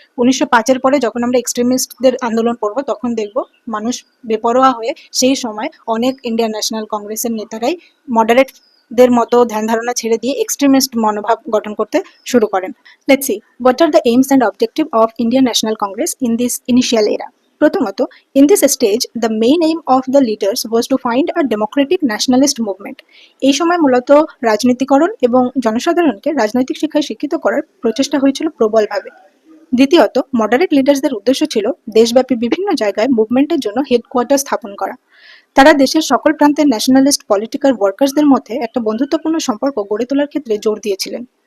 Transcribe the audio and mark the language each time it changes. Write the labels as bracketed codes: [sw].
[bn] 1905-এর পরে যখন আমরা এক্সট্রিমিস্টদের আন্দোলন পড়বো, তখন দেখব মানুষ বেপরোয়া হয়ে সেই সময় অনেক ইন্ডিয়ান ন্যাশনাল কংগ্রেসের নেতারাই মডারেট দের মতো ধ্যান ধারণা ছেড়ে দিয়ে এক্সট্রিমিস্ট মনোভাব গঠন করতে শুরু করেন। [en] Let's see what are the aims and objective of Indian National Congress in this initial era. প্রথমত, in this stage, the main aim of the leaders was to find a democratic nationalist movement. [bn] এই সময় মূলত রাজনীতিকরণ এবং জনসাধারণকে রাজনৈতিক শিক্ষায় শিক্ষিত করার প্রচেষ্টা হয়েছিল প্রবলভাবে। দ্বিতীয়ত, মডারেট লিডার্সদের উদ্দেশ্য ছিল দেশব্যাপী বিভিন্ন জায়গায় মুভমেন্টের জন্য হেডকোয়ার্টার স্থাপন করা। তারা দেশের সকল প্রান্তের ন্যাশনালিস্ট পলিটিক্যাল ওয়ার্কার্সদের মধ্যে একটা বন্ধুত্বপূর্ণ সম্পর্ক গড়ে তোলার ক্ষেত্রে জোর দিয়েছিলেন।